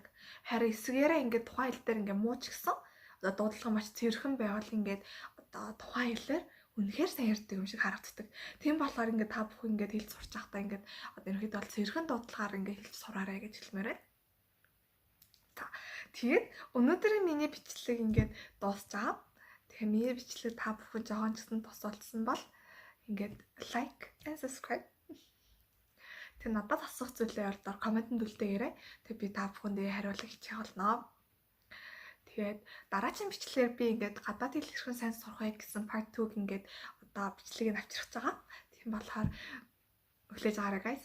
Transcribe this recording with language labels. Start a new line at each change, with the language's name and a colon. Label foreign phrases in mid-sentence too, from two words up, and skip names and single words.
Mongolian: Харин эсвэргээрээ тухайн хэл дээр муу ч гэсэн одоо дуудлага маш цэвэрхэн байвал одоо тухайн хэлээр үнэхээр сайн ярьдаг юм шиг харагддаг. Тийм болохоор та бүхэн хэлж сурч байхдаа одоо ерөнхийдөө бол цэвэрхэн дуудлагаар хэлж сураарай гэж хэлмээр байна. За тэгээд өнөөдрийн миний бичлэг дуусчаа. Тэгэхээр миний бичлэг та бүхэн жоохон ч гэсэн тус болсон бол
English: like and subscribe.
Mongolian: Тэг надад асуух зүйлээ ордоор комментэнд үлдээгээрэй. Тэг би та бүхэндээ хариулах хичээх болно. Тэгээд дараагийн бичлэгээр би гадаад хэл хэрхэн сайн сурах вэ гэсэн part 2-г одоо бичлэгийг авчирч байгаа. Тийм болохоор өглөөж аваарай guys.